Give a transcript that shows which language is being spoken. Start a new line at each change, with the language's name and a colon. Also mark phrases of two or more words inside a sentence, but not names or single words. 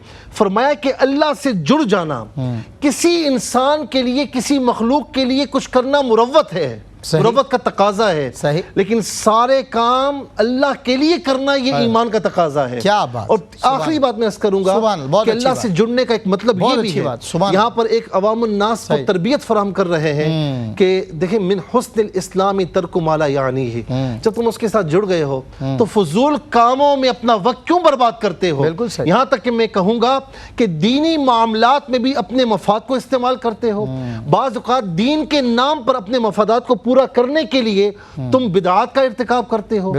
Urdu: فرمایا کہ اللہ سے جڑ جانا کسی انسان کے لیے، کسی مخلوق کے لیے کچھ کرنا مروت ہے، مروت کا تقاضا ہے، لیکن سارے کام اللہ کے لیے کرنا یہ ایمان کا تقاضا ہے۔ کیا بات، اور آخری بات میں عرض کروں گا کہ اللہ سے جڑنے کا ایک مطلب یہ بھی ہے، یہاں پر ایک عوام الناس کو تربیت فراہم کر رہے ہیں کہ دیکھیں
Arabic: من حسن الاسلام ترک ما لا یعنیہ،
Urdu: جب تم اس کے ساتھ جڑ گئے ہو تو فضول کاموں میں اپنا وقت کیوں برباد کرتے ہو؟ یہاں تک کہ میں کہوں گا کہ دینی معاملات میں بھی اپنے مفاد کو استعمال کرتے ہو، بعض اوقات دین کے نام پر اپنے مفادات کو پورا کرنے کے لیے تم بدعات کا ارتکاب کرتے ہو۔